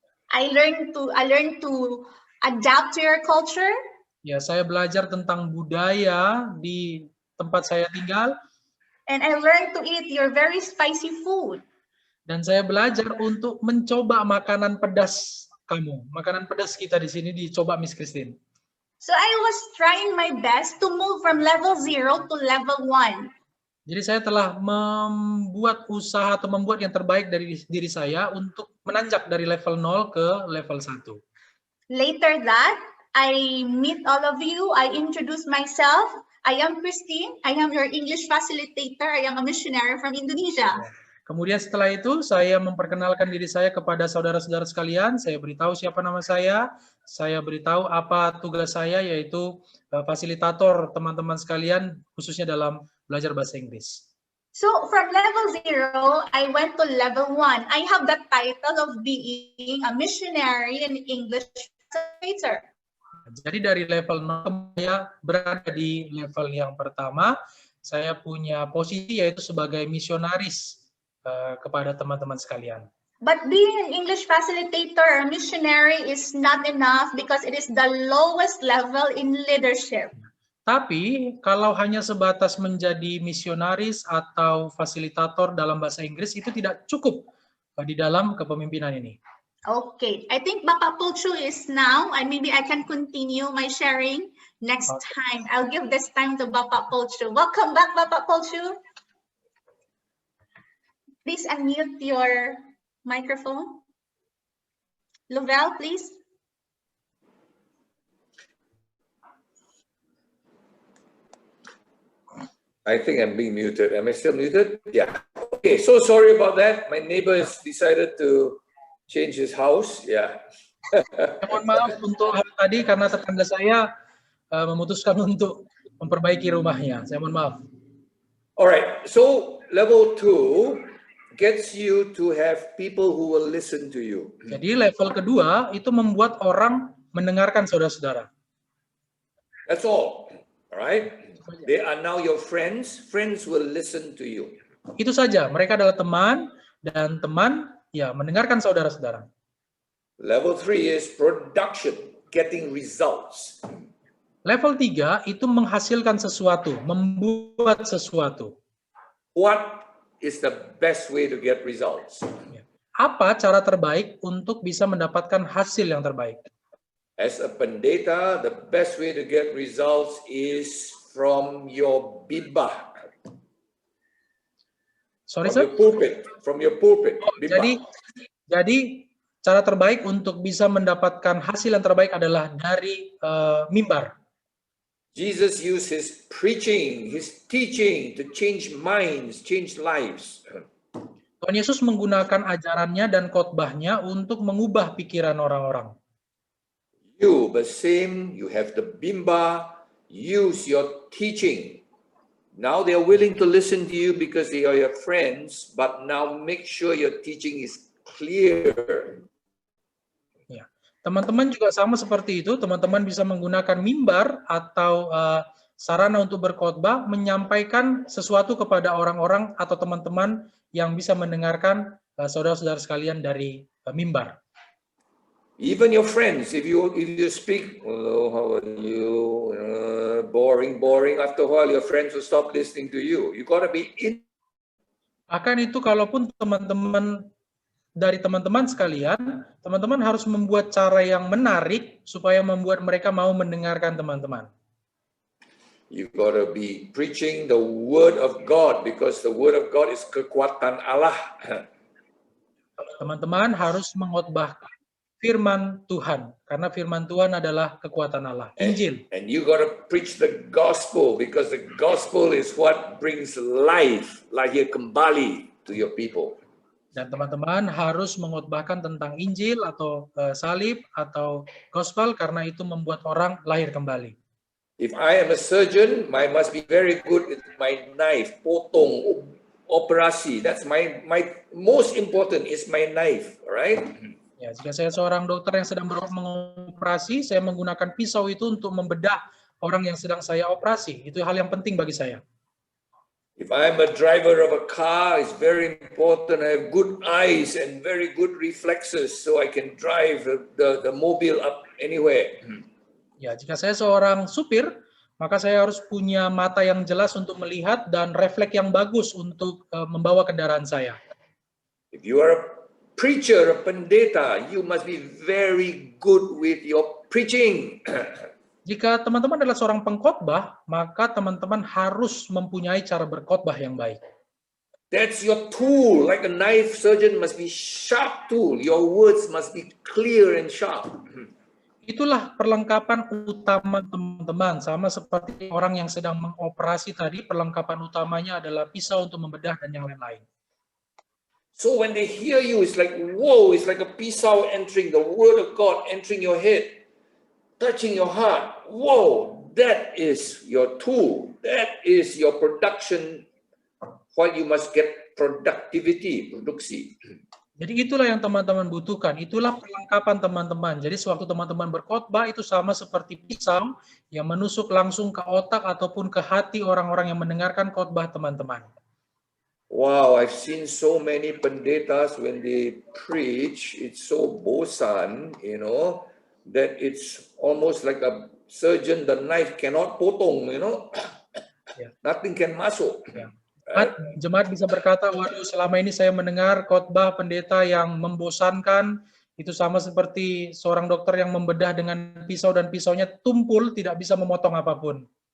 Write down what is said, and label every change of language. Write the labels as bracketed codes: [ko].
[en] I learned to adapt to your culture. [id] Ya, saya belajar tentang budaya di tempat saya tinggal. [en] And I learned to eat your very spicy food. [id] Dan saya belajar untuk mencoba makanan pedas kamu. Makanan pedas kita di sini dicoba Miss Christine. [en] So I was trying my best to move from level 0 to level 1. [id] Jadi saya telah membuat usaha atau membuat yang terbaik dari diri saya untuk menanjak dari level 0 ke level 1. [en] Later that, I meet all of you. I introduce myself. I am Christine. I am your English facilitator. I am a missionary from Indonesia. [id] Kemudian setelah itu saya memperkenalkan diri saya kepada saudara-saudara sekalian. Saya beritahu siapa nama saya. Saya beritahu apa tugas saya, yaitu fasilitator teman-teman sekalian, khususnya dalam belajar bahasa Inggris. [en] So from level 0, I went to level 1. I have the title of being a missionary in English facilitator. [id] Jadi dari level 0 saya berada di level yang pertama. Saya punya posisi yaitu sebagai misionaris kepada teman-teman sekalian. [en] But being an English facilitator or missionary is not enough because it is the lowest level in leadership. [id] Tapi kalau hanya sebatas menjadi misionaris atau fasilitator dalam bahasa Inggris itu tidak cukup di dalam kepemimpinan ini. [en] Okay, I think Bapak Pulchu is now, and maybe I can continue my sharing next time. I'll give this time to Bapak Pulchu. Welcome back, Bapak Pulchu. Please unmute your microphone. Lovell, please. I think I'm being muted. Am I still muted? Yeah. Okay, so sorry about that. My neighbor has decided to change his house. Yeah. [id] Mohon maaf untuk hal tadi karena tetangga saya memutuskan untuk memperbaiki rumahnya. Saya mohon maaf. [en] Alright, so level 2 gets you to have people who will listen to you. [id] Jadi level kedua itu membuat orang mendengarkan saudara-saudara. [en] That's all. Alright? They are now your friends. Friends will listen to you. [id] Itu saja. Mereka adalah teman dan teman ya mendengarkan saudara-saudara. [en] Level 3 is production, getting results. [id] Level 3 itu menghasilkan sesuatu, membuat sesuatu. [en] What is the best way to get results? [id] Apa cara terbaik untuk bisa mendapatkan hasil yang terbaik? [en] As a pendeta, the best way to get results is from your bibah. Sorry, from sir? your pulpit. From your pulpit. [id] Oh, jadi cara terbaik untuk bisa mendapatkan hasil yang terbaik adalah dari mimbar. [en] Jesus used his preaching, his teaching to change minds, change lives. [id] Tuhan Yesus menggunakan ajarannya dan khotbahnya untuk mengubah pikiran orang-orang. [en] You, the same, you have the bimba, use your teaching Now they are willing to listen to you because they are your friends, but now make sure your teaching is clear. [id] Ya, teman-teman juga sama seperti itu. Teman-teman bisa menggunakan mimbar atau sarana untuk berkhotbah, menyampaikan sesuatu kepada orang-orang atau teman-teman yang bisa mendengarkan saudara-saudara sekalian dari mimbar. [en] Even your friends, if you speak, hello, how are you? Boring. After a while, your friends will stop listening to you. You got to be in. [id] Akan itu, kalaupun teman-teman sekalian, teman-teman harus membuat cara yang menarik supaya membuat mereka mau mendengarkan teman-teman. [en] You got to be preaching the word of God because the word of God is [id] kekuatan Allah. Teman-teman harus mengkhotbahkan firman Tuhan, karena firman Tuhan adalah kekuatan Allah, Injil. [en] And you got to preach the gospel because the gospel is what brings life, [id] lahir kembali [en] to your people. [id] Dan teman-teman harus mengkhotbahkan tentang Injil atau salib atau gospel, karena itu membuat orang lahir kembali. [en] If I am a surgeon, I must be very good with my knife, [id] potong, operasi. [en] That's my most important is my knife, right? [id] Ya, jika saya seorang dokter yang sedang mengoperasi, saya menggunakan pisau itu untuk membedah orang yang sedang saya operasi. Itu hal yang penting bagi saya. [en] If I'm a driver of a car, it's very important I have good eyes and very good reflexes so I can drive the mobile up anywhere. [id] Ya, jika saya seorang supir, maka saya harus punya mata yang jelas untuk melihat dan refleks yang bagus untuk membawa kendaraan saya. [en] If you are a preacher, a pendeta, you must be very good with your preaching. [id] Jika teman-teman adalah seorang pengkhotbah, maka teman-teman harus mempunyai cara berkhotbah yang baik. [en] That's your tool. Like a knife surgeon must be sharp tool. Your words must be clear and sharp. [id] Itulah perlengkapan utama teman-teman. Sama seperti orang yang sedang mengoperasi tadi, perlengkapan utamanya adalah pisau untuk membedah dan yang lain-lain. [en] So when they hear you, it's like, whoa, it's like a pisau entering the word of God, entering your head, touching your heart. Whoa, that is your tool. That is your production. What you must get productivity, produksi. [id] Jadi itulah yang teman-teman butuhkan. Itulah perlengkapan teman-teman. Jadi sewaktu teman-teman berkhotbah itu sama seperti pisau yang menusuk langsung ke otak ataupun ke hati orang-orang yang mendengarkan khotbah teman-teman. [en] Wow, I've seen so many pendetas when they preach, it's so [id] bosan, [en] you know, that it's almost like a surgeon, the knife cannot [id] potong, [en] you know, nothing can [id] masuk. Jemaat bisa berkata, waduh, selama ini saya mendengar khotbah pendeta yang membosankan, itu sama seperti seorang dokter yang membedah dengan pisau dan pisaunya tumpul, tidak bisa memotong apapun.